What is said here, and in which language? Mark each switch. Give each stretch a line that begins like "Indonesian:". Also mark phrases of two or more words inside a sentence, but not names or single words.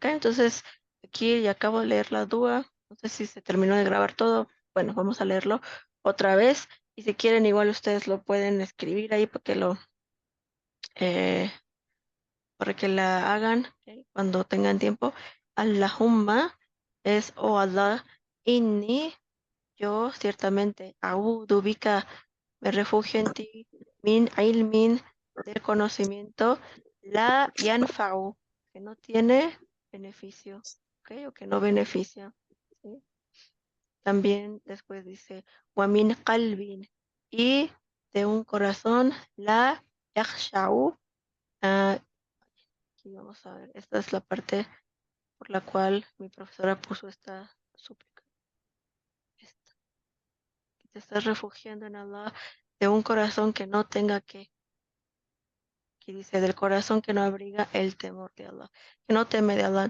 Spanish: Entonces, aquí ya acabo de leer la dua. No sé si se terminó de grabar todo. Bueno, vamos a leerlo otra vez. Y si quieren, igual ustedes lo pueden escribir ahí eh, para que la hagan, ¿ok? Cuando tengan tiempo. Allahumma es, oh Allah, inni, yo ciertamente,
Arabic: أعوذ بك,
Spanish: me refugio en ti,
Arabic: من علم,
Spanish: del conocimiento,
Arabic: لا ينفع,
Spanish: que no tiene beneficio, ¿ok? O que no beneficia, ¿sí? También después dice,
Arabic: ومن قلب,
Spanish: y de un corazón,
Arabic: لا يخشع.
Spanish: Aquí vamos a ver, esta es la parte por la cual mi profesora puso esta súplica. Esta, que te estás refugiando en Allah de un corazón que no tenga que dice, del corazón que no abriga el temor de Allah, que no teme de Allah.